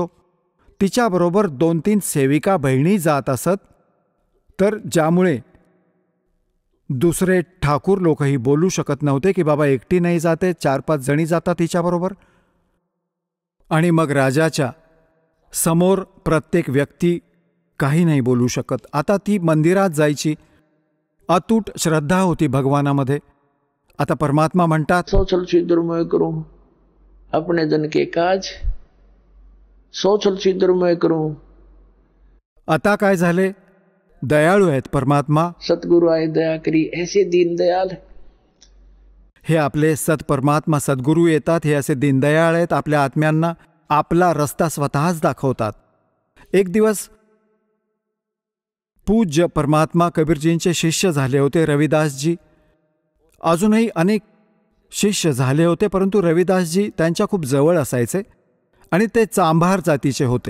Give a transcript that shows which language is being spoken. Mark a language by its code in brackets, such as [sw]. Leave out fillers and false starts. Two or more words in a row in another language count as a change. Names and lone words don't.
[mr] तिच्याबरोबर 2-3 सेविका बहिणी जात असत, तर ज्यामुळे दुसरे ठाकूर लोकही बोलू शकत नव्हते की बाबा एकटी नाही जाते, 4-5 जणी जातात तिच्याबरोबर. आणि मग राजाच्या समोर प्रत्येक व्यक्ती काही नाही बोलू शकत. आता ती मंदिरात जायची, अतूट श्रद्धा होती भगवानामध्ये. आता परमात्मा म्हणतात, [hi] सोचल छिद्रमय करूं अपने जन के काज, सोचल छिद्रमय करूं. [mr] आता काय झाले? दयाळू आहेत परमात्मा. [hi] सतगुरु आए दया करी ऐसे दीन दयाल. [mr] हे आपले परमात्मा सद्गुरू येतात, हे असे दीनदयाळ आहेत. आपल्या आत्म्यांना आपला रस्ता स्वतःच दाखवतात. एक दिवस पूज्य परमात्मा कबीरजींचे शिष्य झाले होते रविदासजी. अजूनही अनेक शिष्य झाले होते, परंतु रविदासजी त्यांच्या खूप जवळ असायचे आणि ते चांभार जातीचे होते.